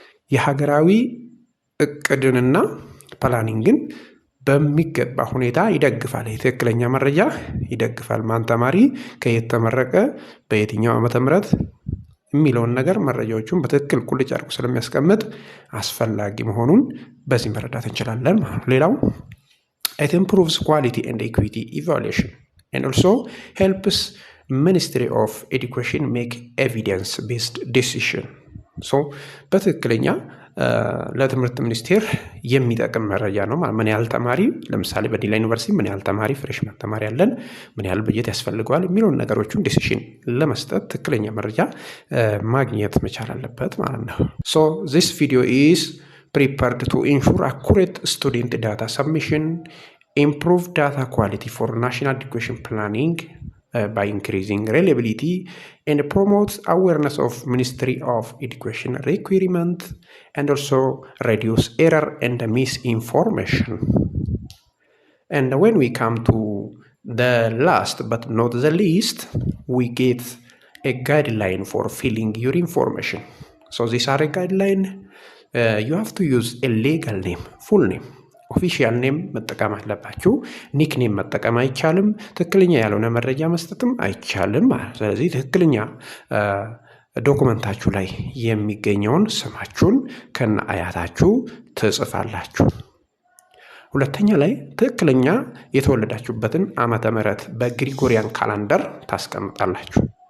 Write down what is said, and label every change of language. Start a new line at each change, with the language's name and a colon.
Amharic: የሀገራዊ እቅድንና ፕላኒንግን በሚገባ ሁኔታ ይደግፋል። የትክክለኛ መረጃ ይደግፋል። ማን ተማሪ ከየት ተመረቀ፣ በየትኛው ዓመተ ምህረት የሚለውን ነገር መረጃዎቹን በትክክል ቁልጭ አድርጎ ስለሚያስቀምጥ አስፈላጊ መሆኑን በዚህ መረዳት እንችላለን ማለት ነው። ሌላው
English: it improves quality and equity evaluation and also helps Ministry of Education make evidence based decision.
Amharic: so በትክክለኛ ለትምህርት ሚኒስቴር የሚጠቅም መረጃ ነው። ምን ያህል ተማሪ ለምሳሌ በዲላ ዩኒቨርሲቲ ምን ያህል ተማሪ ፍሬሽማን ተማሪ ያለን፣ ምን ያህል በጀት ያስፈልገዋል የሚለውን ነገሮችን ዲሲሽን ለመስጠት ትክክለኛ መረጃ ማግኘት መቻል አለበት ማለት ነው።
English: so this video is prepared to ensure accurate student data submission, improve data quality for national education planning by increasing reliability, and promote awareness of Ministry of Education requirement, and also reduce error and misinformation. And when we come to the last but not the least, we get a guideline for filling your information. So these are a guideline. You have to use a legal name, full name,
Amharic: ኦፊሻል ኔም መጠቀም አለባችሁ። ኒክ ኔም መጠቀም አይቻልም። ትክክለኛ ያልሆነ መረጃ መስጠትም አይቻልም። ስለዚህ ትክክለኛ ዶክመንታችሁ ላይ የሚገኘውን ስማችሁን ከነ አያታችሁ ትጽፋላችሁ። ሁለተኛ ላይ ትክክለኛ የተወለዳችሁበትን ዓመተ ምህረት በግሪጎሪያን ካላንደር ታስቀምጣላችሁ።